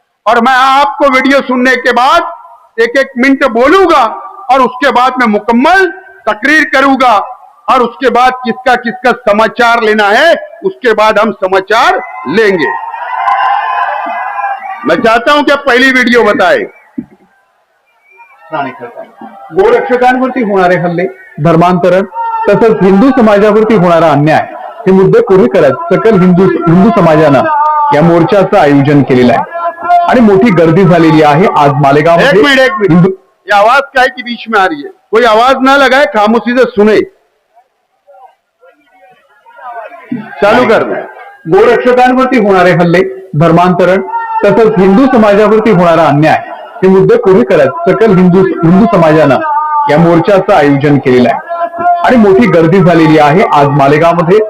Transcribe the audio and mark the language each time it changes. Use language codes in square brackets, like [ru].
[hi] और मैं आपको वीडियो सुनने के बाद एक एक मिनट बोलूंगा और उसके बाद मैं मुकम्मल तकरीर करूंगा और उसके बाद किसका किसका समाचार लेना है उसके बाद हम समाचार लेंगे। मैं चाहता हूं कि आप पहली वीडियो बताएं। [mr] गोरक्षकांवरती होणारे हल्ले, धर्मांतरण तसंच हिंदू समाजावरती होणारा अन्याय हे मुद्दे पुढे करत सकल हिंदू समाजानं या मोर्चाचं आयोजन केलेलं आहे आणि मोठी गर्दी झालेली आहे आज मालेगाव। [hi] एक मिनट, ये आवाज क्या है कि बीच में आ रही है? कोई आवाज ना लगाए, खामोशी से सुने। चालू कर दे। [mr] गोरक्षकांवरती होणारे हल्ले, धर्मांतरण तसंच हिंदू समाजावरती होणारा अन्याय हे मुद्दे पुढे करत सकल हिंदू समाजानं या मोर्चाचं आयोजन केलेलं आहे आणि मोठी गर्दी झालेली आहे आज मालेगावमध्ये।